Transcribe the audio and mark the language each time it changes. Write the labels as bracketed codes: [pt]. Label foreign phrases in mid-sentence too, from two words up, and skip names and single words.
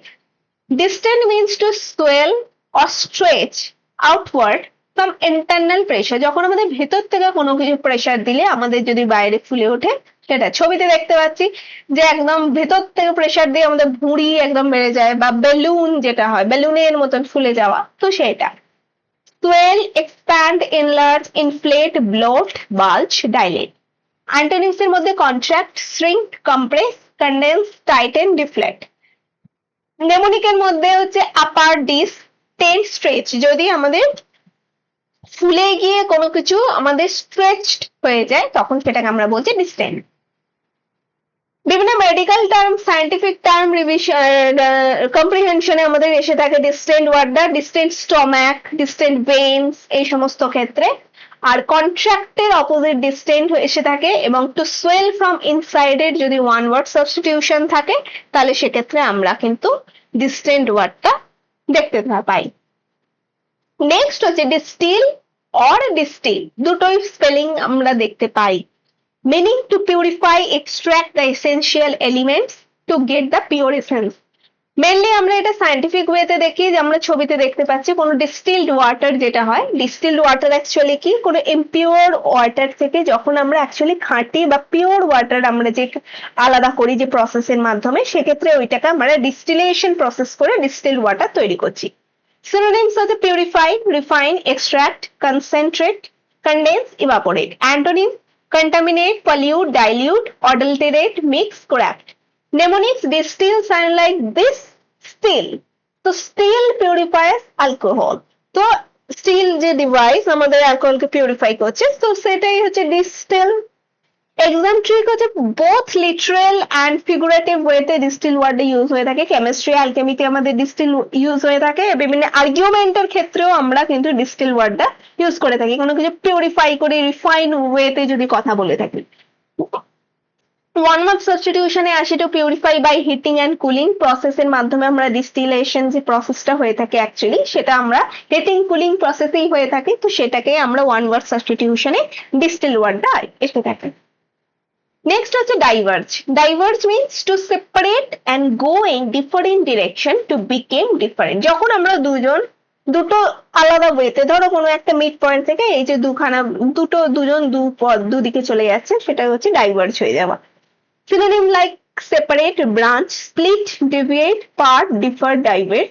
[en] Distend means to swell or stretch outward from internal pressure. [bn] যখন আমাদের ভেতর থেকে কোনো কিছু প্রেশার দিলে আমাদের যদি বাইরে ফুলে ওঠে সেটা ছবিতে দেখতে পাচ্ছি যে একদম ভেতর থেকে প্রেসার দিয়ে আমাদের ভুঁড়ি একদম বেড়ে যায়, বা বেলুন যেটা হয় বেলুনের মতন ফুলে যাওয়া, তো সেটা। [en] swell, expand, enlarge, inflate, bloat, bulge, dilate. Antonyms [bn] এর মধ্যে [en] contract, shrink, compress, condense, tighten, deflate. [bn] mnemonic এর মধ্যে হচ্ছে [en] upper dis, ten, stretch, [bn] যদি আমাদের ফুলে গিয়ে কোনো কিছু আমাদের স্ট্রেচড হয়ে যায় তখন সেটাকে আমরা বলছি ডিস্টেন্ড। বিভিন্ন [en] medical term, scientific term revision [bn] কম্প্রিহেনশনে আমাদের এসে থাকে [en] distend wordটা, distend stomach, distend veins, [bn] এই সমস্ত ক্ষেত্রে। আর [en] contractের opposite distend [bn] এসে থাকে, এবং [en] to swell from insideের [bn] যদি [en] one word substitution [bn] থাকে তাহলে সেক্ষেত্রে আমরা কিন্তু [en] distend wordটা [bn] দেখতে পাই। নেক্সট হচ্ছে [en] distil or distill, [bn] দুটোই স্পেলিং আমরা দেখতে পাই। [en] meaning to purify, extract the essential elements to get the pure essence. [bn] মেনলি আমরা এটা [en] scientific wayতে [bn] দেখি, যে আমরা ছবিতে দেখতে পাচ্ছি কোনো [en] distilled water [bn] যেটা হয়, [en] distilled water actually [bn] কি, কোনো [en] impure water [bn] থেকে যখন আমরা অ্যাকচুয়ালি খাঁটি বা [en] pure water [bn] আমরা যে আলাদা করি যে প্রসেসের মাধ্যমে, সেক্ষেত্রে ওইটাকে আমরা [en] distillation process [bn] করে [en] distilled water [bn] তৈরি করছি। [en] সিনোনিমস হচ্ছে purify, refine, extract, concentrate, condense, evaporate. অ্যান্টোনিম contaminate, pollute, dilute, adulterate, mix, corrupt. Mnemonics: distill, sound like this, still. So still purifies alcohol. [bn] তো still যে ডিভাইস আমাদের অ্যালকোহলকে পিউরিফাই করছে, তো সেটাই হচ্ছে ডিস্টিল। [en] exam trick হচ্ছে both literal and figurative wayতে distill word use [bn] হয়ে থাকে। কেমিস্ট্রি, অ্যালকেমিতে আমাদের [en] distill use [bn] হয়ে থাকে, বিভিন্ন আর্গুমেন্টের ক্ষেত্রেও আমরা কিন্তু [en] distill wordটা use [bn] করে থাকি, কোনো কিছু পিউরিফাই করে [en] refine wayতে [bn] যদি কথা বলে থাকি। [en] one word substitutionে [bn] আসি, [en] to purify by heating and cooling processের [bn] মাধ্যমে আমরা ডিস্টিলেশন যে প্রসেসটা হয়ে থাকে অ্যাকচুয়ালি সেটা আমরা [en] heating cooling processেই [bn] হয়ে থাকে, তো সেটাকে আমরা [en] one word substitutionে distill wordটা [bn] এসে থাকে। নেক্সট হচ্ছে ডাইভার্জ। [en] Diverge means to separate and go in different direction to become different. [bn] যখন আমরা দুটো আলাদা ওয়েতে, ধরো কোনো একটা [en] mid point [bn] থেকে এই যে দুজন দুদিকে চলে যাচ্ছে, সেটা হচ্ছে ডাইভার্জ হয়ে যাওয়া। [en] Synonym like separate, branch, split, deviate, part, differ, diverge.